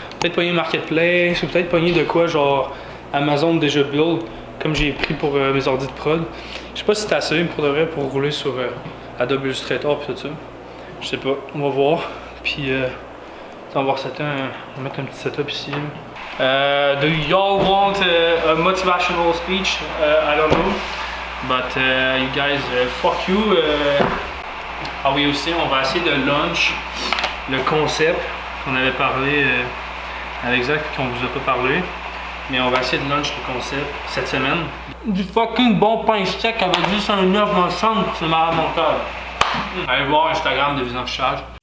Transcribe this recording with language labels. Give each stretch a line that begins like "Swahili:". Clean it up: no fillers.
French: Peut-être pogner Marketplace ou peut-être pogner de quoi, genre Amazon déjà build, comme j'ai pris pour mes ordi de prod. Je sais pas si c'est assez pour de vrai pour rouler sur Adobe Illustrator et tout ça. Je sais pas, on va voir. Puis on va voir ça, on va mettre un petit setup ici.
English: Do y'all want a motivational speech? I don't know. But you guys, fuck you.
French: Ah oui aussi, on va essayer de launch le concept qu'on avait parlé avec Zach qu'on vous a pas parlé. Mais on va essayer de launch le concept cette semaine. Du fucking bon pain sec avec juste un œuf dans le centre, c'est malade mental. Allez voir Instagram de Vision Charge.